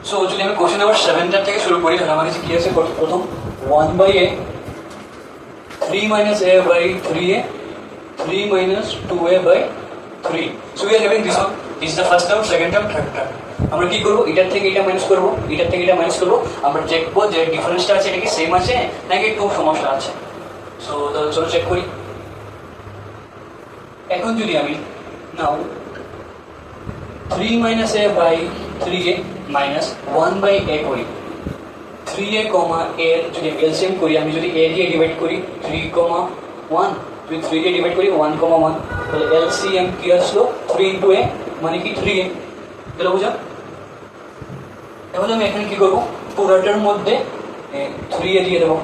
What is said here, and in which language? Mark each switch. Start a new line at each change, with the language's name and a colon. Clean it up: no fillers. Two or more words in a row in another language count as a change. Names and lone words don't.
Bangla: সো যদি আমি কোশ্চেন নাম্বার 7 থেকে শুরু করি তাহলে আমার কাছে কি আছে প্রথম 1/a
English: 3 minus a by 3a 3 minus 2a by 3. So we are having this one. This is the first term, second term, third term.
Bangla: আমরা কি করব, এটার থেকে এটা মাইনাস করব, এটার থেকে এটা মাইনাস করব, আমরা দেখবো যে ডিফারেন্সটা আছে এটা কি সেম আছে নাকি একটু সমস্যা আছে। সো তাহলে চলো চেক করি। এখন যদি আমি নাও
English: 3 minus a by 3a minus 1 by a
Bangla: করি, 3a, a যদি এলসিএম করি, আমি যদি a দিয়ে ডিভাইড করি 3, 1, যদি 3 দিয়ে ডিভাইড করি 1, 1, তাহলে এলসিএম কি আসলো
English: 3 into a
Bangla: মানে কি 3a, তাহলে বুঝা। এখন আমি এখানে কি করবো, পুরোটার মধ্যে 3a দিয়ে দেবো।